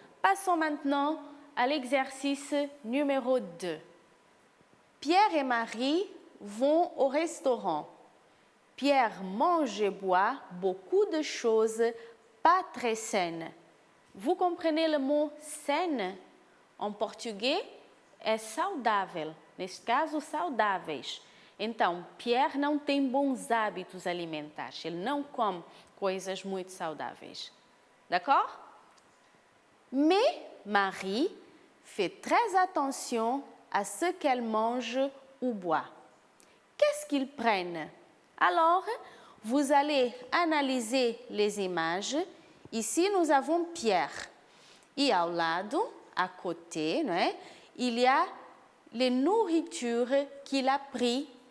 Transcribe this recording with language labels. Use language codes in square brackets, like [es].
[fr] Passons maintenant à l'exercice numéro 2. Pierre et Marie vont au restaurant. Pierre mange et boit beaucoup de choses pas très saines. Vous comprenez le mot saine? [pt] Em português é saudável, neste caso, saudáveis. Então, Pierre não tem bons hábitos alimentares, ele não come coisas muito saudáveis. [fr] D'accord? Mais Marie fait très attention à ce qu'elle mange ou boit. Qu'est-ce qu'ils prennent? Alors, vous allez analyser les images. Ici, nous avons Pierre. Et ao lado, à côté, [pt] não é? [fr] Il y a les nourritures qu'il a pris